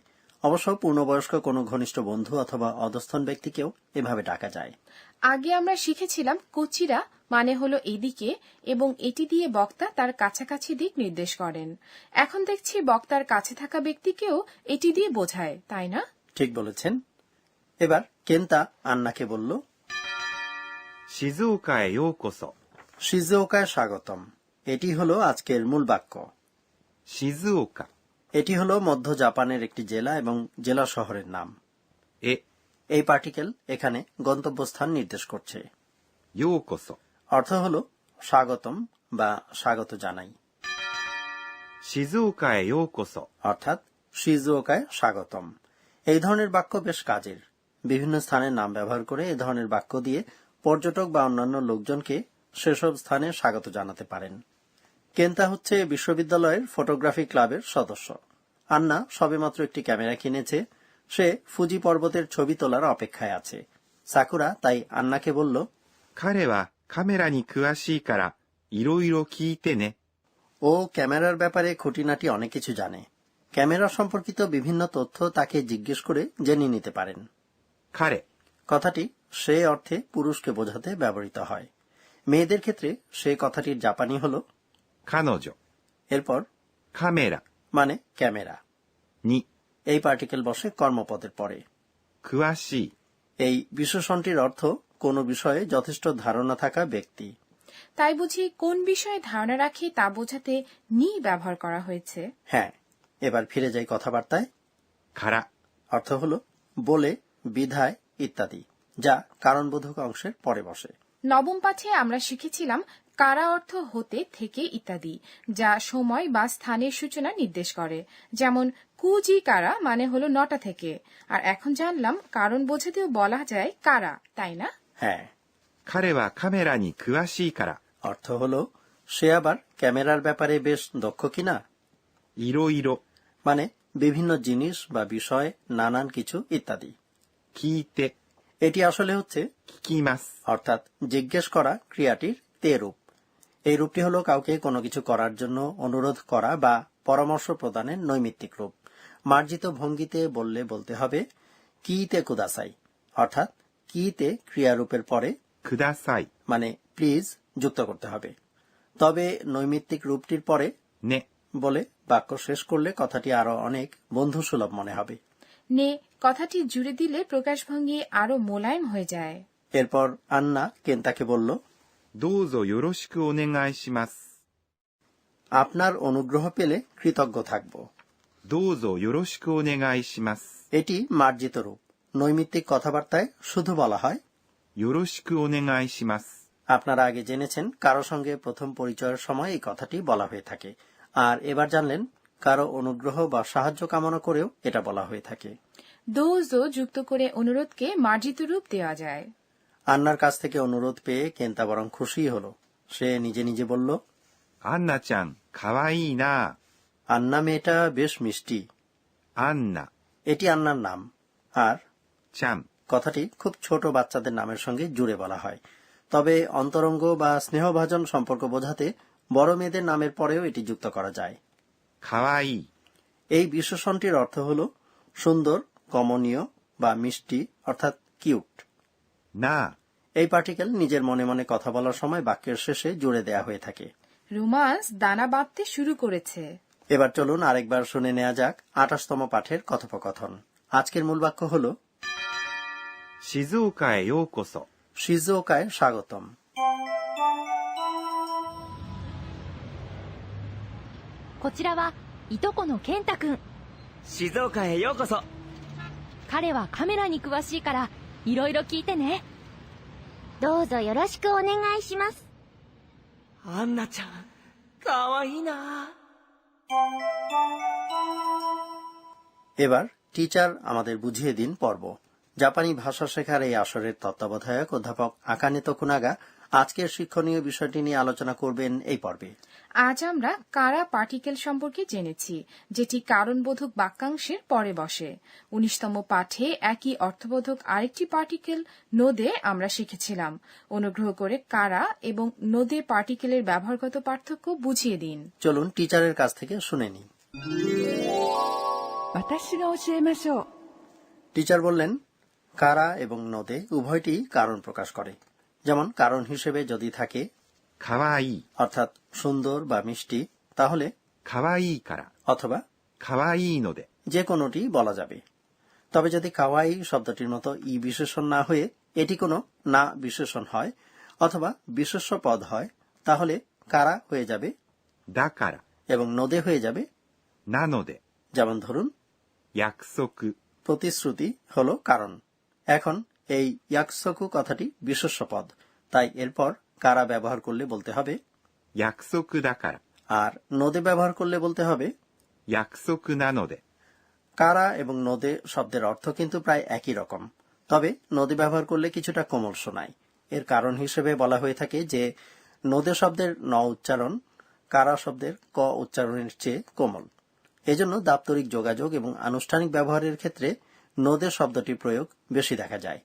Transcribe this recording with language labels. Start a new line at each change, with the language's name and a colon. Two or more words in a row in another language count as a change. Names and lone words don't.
Bangla: অবশ্য পূর্ণবয়স্ক কোনো ঘনিষ্ঠ বন্ধু অথবা অধস্তন ব্যক্তিকেও এভাবে ডাকা যায়। আগে আমরা শিখেছিলাম কোচিরা মানে হলো এদিকে, এবং এটি দিয়ে বক্তা তার কাছাকাছি দিক নির্দেশ করেন। এখন দেখছি বক্তার কাছে থাকা ব্যক্তিকেও এটি দিয়ে বোঝায়, তাই না? ঠিক বলেছেন। এবার কেন্তা আন্নাকে বলল
Japanese: 静岡へようこそ。
Bangla: শিজুওকায় স্বাগতম। এটি হলো আজকের মূল বাক্য। 静岡 এটি হলো মধ্য জাপানের একটি জেলা এবং জেলা শহরের নাম। へ এই পার্টিকেল এখানে গন্তব্যস্থান নির্দেশ করছে। ようこそ。 অর্থ হলো স্বাগতম বা স্বাগত জানাই।
Japanese: 静岡へようこそ。
Bangla: অর্থাৎ শিজুওকায় স্বাগতম। এই ধরনের বাক্য বেশ কাজের। বিভিন্ন স্থানের নাম ব্যবহার করে এই ধরনের বাক্য দিয়ে পর্যটক বা অন্যান্য লোকজনকে সেসব স্থানে স্বাগত জানাতে পারেন। কেন্তা হচ্ছে বিশ্ববিদ্যালয়ের ফটোগ্রাফি ক্লাবের সদস্য। আন্না সবেমাত্র একটি ক্যামেরা কিনেছে। সে ফুজি পর্বতের ছবি তোলার অপেক্ষায় আছে। সাকুরা তাই আন্নাকে বলল
Japanese: 彼はカメラに詳しいからいろいろ聞いてね。
Bangla: ও ক্যামেরার ব্যাপারে খুঁটিনাটি অনেক কিছু জানে। ক্যামেরা সম্পর্কিত বিভিন্ন তথ্য তাকে জিজ্ঞেস করে জেনে নিতে পারেন। 彼 কথাটি সে অর্থে পুরুষকে বোঝাতে ব্যবহৃত হয়। মেয়েদের ক্ষেত্রে সে কথাটির জাপানি হল 彼女 এরপর カメラ মানে ক্যামেরা। に এই পার্টিকেল বসে কর্মপদের পরে। 詳しい এই বিশেষণটির অর্থ কোনো বিষয়ে যথেষ্ট ধারণা থাকা ব্যক্তি। তাই বুঝি কোন বিষয়ে ধারণা রাখি তা বোঝাতে নি ব্যবহার করা হয়েছে। হ্যাঁ, এবার ফিরে যাই কথাবার্তায়। から অর্থ হল বলে, বিধায় ইত্যাদি, যা কারণবোধক অংশের পরে বসে। নবম পাঠে আমরা শিখেছিলাম কারা অর্থ হতে, থেকে ইত্যাদি, যা সময় বা স্থানের সূচনা নির্দেশ করে। যেমন
Japanese: 九時から
Bangla: মানে হলো 9টা থেকে। আর এখন জানলাম কারণ বোঝাতেও বলা যায় কারা, তাই না? হ্যাঁ,
Japanese: 彼はカメラに詳しいから
Bangla: অর্থ হল সে আবার ক্যামেরার ব্যাপারে বেশ দক্ষ কিনা। いろいろ মানে বিভিন্ন জিনিস বা বিষয়, নানান কিছু ইত্যাদি। 聞いて এটি আসলে হচ্ছে 聞きます。 অর্থাৎ জিজ্ঞেস করা ক্রিয়াটির তে রূপ। এই রূপটি হলো কাউকে কোনো কিছু করার জন্য অনুরোধ করা বা পরামর্শ প্রদানের নৈমিত্তিক রূপ। মার্জিত ভঙ্গিতে বললে বলতে হবে
Japanese: 聞いてください,
Bangla: অর্থাৎ কিতে ক্রিয়ারূপের পরে ください মানে প্লিজ যুক্ত করতে হবে। তবে নৈমিত্তিক রূপটির পরে ね বলে বাক্য শেষ করলে কথাটি আরো অনেক বন্ধুসুলভ মনে হবে। নে কথাটি জুড়ে দিলে প্রকাশভঙ্গি আরো মোলায়েম হয়ে যায়। এরপর আন্না কেন্তাকে বলল
Japanese: どうぞよろしくお願いします。
Bangla: আপনার অনুগ্রহ পেলে কৃতজ্ঞ থাকব।
Japanese: どうぞよろしくお願いします。
Bangla: এটি মার্জিত রূপ। নৈমিত্তিক কথাবার্তায় শুধু বলা হয়
Japanese: よろしくお願いします。
Bangla: আপনারা আগে জেনেছেন কারো সঙ্গে প্রথম পরিচয়ের সময় এই কথাটি বলা হয়ে থাকে। আর এবার জানলেন কারো অনুগ্রহ বা সাহায্য কামনা করেও এটা বলা হয়ে থাকে। দোজো যুক্ত করে অনুরোধকে মার্জিত রূপ দেওয়া যায়। আন্নার কাছ থেকে অনুরোধ পেয়ে কেন্তা বরং খুশি হলো। সে নিজে নিজে বলল,
Japanese: アンナちゃん、かわいいな。
Bangla: আন্না মেয়েটা বেশ মিষ্টি। アンナ、 এটি আন্নার নাম। আর ちゃん、 কথাটি খুব ছোট বাচ্চাদের নামের সঙ্গে জুড়ে বলা হয়। তবে অন্তরঙ্গ বা স্নেহভাজন সম্পর্ক বোঝাতে বড় মেয়েদের নামের পরেও এটি যুক্ত করা যায়। かわいい。 এই বিশেষণটির অর্থ হল সুন্দর, কমনীয় বা মিষ্টি অর্থাৎ কিউট। な。 এই পার্টিকেল নিজের মনে মনে কথা বলার সময় বাক্যের শেষে জুড়ে দেয়া হয়ে থাকে। রোমান্স দানা বাঁধতে শুরু করেছে। এবার চলুন আরেকবার শুনে নেওয়া যাক 28তম পাঠের কথোপকথন। আজকের মূল বাক্য হল
Japanese: 静岡へようこそ。
Bangla: শিজুওকায় স্বাগতম।
Japanese: こちらはいとこの健太くん。静岡へようこそ。彼はカメラに詳しいからいろいろ聞いてね。どうぞよろしくお願いします。アンナちゃん、かわいいな。
Bangla: এবার টিচার আমাদের বুঝিয়ে দিন পর্ব। জাপানি ভাষা শেখার এই আসরের তত্ত্বাবধায়ক অধ্যাপক আকানে তোকুনাগা আজকের শিক্ষণীয় বিষয়টি নিয়ে আলোচনা করবেন এই পর্বে। আজ আমরা কারা পার্টিকেল সম্পর্কে জেনেছি, যেটি কারণবোধক বাক্যাংশের পরে বসে। 19তম পাঠে একই অর্থবোধক আরেকটি পার্টিকেল নোদে আমরা শিখেছিলাম। অনুগ্রহ করে কারা এবং নোদে পার্টিকেলের ব্যবহারগত পার্থক্য বুঝিয়ে দিন। চলুন টিচারের কাছ থেকে শুনে নিই।
Japanese: 私が教えましょう。
Bangla: টিচার বললেন, কারা এবং নোদে উভয়টি কারণ প্রকাশ করে। যেমন কারণ হিসেবে যদি থাকে かわいい。 অর্থাৎ সুন্দর বা মিষ্টি, তাহলে
Japanese: かわいいから。
Bangla: অথবা
Japanese: かわいいので。
Bangla: যে কোনোটি বলা যাবে। তবে যদি কাওয়াই শব্দটির মতো ই বিশেষণ না হয়ে এটি কোনো না বিশেষণ হয় অথবা বিশেষ্য পদ হয়, তাহলে কারা হয়ে যাবে だから。 এবং নোদে হয়ে যাবে। なので。 যেমন ধরুন, 約束。 প্রতিশ্রুতি হলো কারণ। এখন এই ইয়াকসকু কথাটি বিশেষ্য পদ, তাই এরপর কারা ব্যবহার করলে বলতে হবে
Japanese: 約束だから。
Bangla: আর নোদে ব্যবহার করলে বলতে হবে
Japanese: 約束なので。
Bangla: কারা এবং নোদে শব্দের অর্থ কিন্তু প্রায় একই রকম, তবে নোদে ব্যবহার করলে কিছুটা কোমল শোনায়। এর কারণ হিসেবে বলা হয়ে থাকে যে নোদে শব্দের ন উচ্চারণ কারা শব্দের ক উচ্চারণের চেয়ে কোমল। এজন্য দাপ্তরিক যোগাযোগ এবং আনুষ্ঠানিক ব্যবহারের ক্ষেত্রে নোদে শব্দটির প্রয়োগ বেশি দেখা যায়।